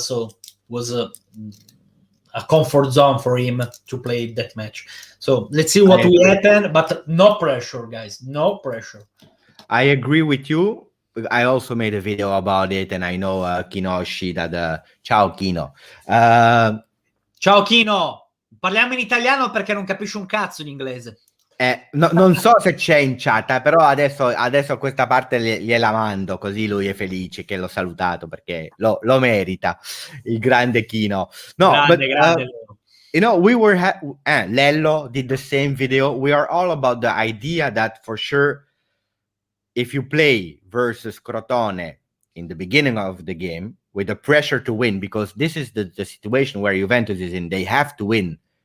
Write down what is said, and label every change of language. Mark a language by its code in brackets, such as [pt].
[en] So was a comfort zone for him to play that match. So let's see what will happen, but no pressure, guys. No pressure. I agree with you. I also made a video about it, and I know Kino Shida. [it] Ciao Kino. Ciao Kino. Parliamo in italiano perché non capisci un cazzo in inglese. Non so se c'è in chat, però adesso questa parte gliela mando, così lui è felice che l'ho salutato perché lo merita, il grande Kino. No, grande. [en] we were Lello did the same video. We are all about the idea that for sure, if you play versus Crotone in the beginning of the game with the pressure to win, because this is the situation where Juventus is in, they have to win.